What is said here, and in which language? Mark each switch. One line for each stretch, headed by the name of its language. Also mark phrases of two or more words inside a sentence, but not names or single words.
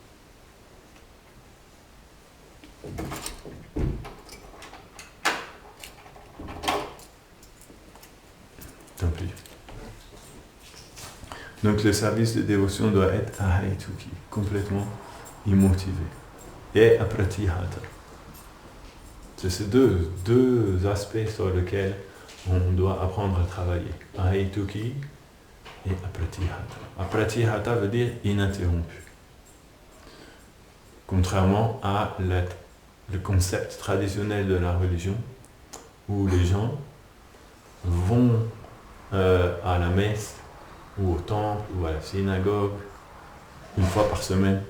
French: Tant pis. Donc le service de dévotion doit être ahaituki, complètement immotivé. Et apratihata. C'est ces deux aspects sur lesquels on doit apprendre à travailler. Ahaituki et apratihata. Apratihata veut dire ininterrompu. Contrairement à le concept traditionnel de la religion, où les gens vont à la messe, ou au temple, ou à la synagogue, une fois par semaine.